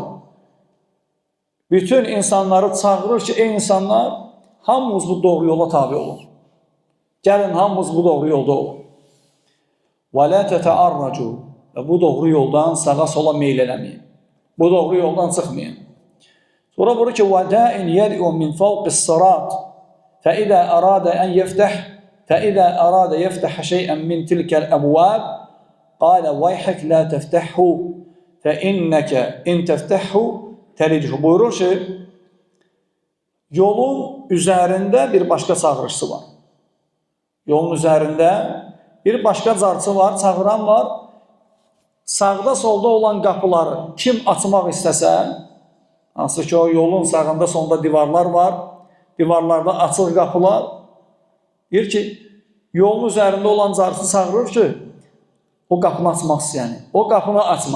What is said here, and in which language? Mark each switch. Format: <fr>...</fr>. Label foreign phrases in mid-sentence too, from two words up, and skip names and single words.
<az>Bütün insanları çağırır ki, ey insanlar, hamımız bu doğru yola tabi olun. Gəlin, hamımız bu doğru yolda olun.</az> <ar>ولا تتعرجوا.</ar> <az>Bu doğru yoldan sağa sola meyl eləməyin. Bu doğru yoldan çıxmayın. Sonra buyurur ki,</az> <ar>وَدَائِنْ يَدْعُ مِنْ فَوْقِ الصِّرَاطِ. فإذا أراد أن يفتح فإذا أراد يفتح شيئا من تلك الأبواب قال ويحك لا تفتحه فإنك إن تفتحه تلجه.</ar> <az>Buyurur ki, yolun üzərində bir başqa çağırışçı var. Yolun üzərində bir başqa carçı var, çağıran var. Sağda solda olan qapıları kim açmaq istəsə, hansı ki o yolun sağında solda divarlar var, divarlarda açıq qapılar, deyir ki, yolun üzərində olan carçı çağırır ki, o qapını açmaq istəyəni, o qapını açma.</az>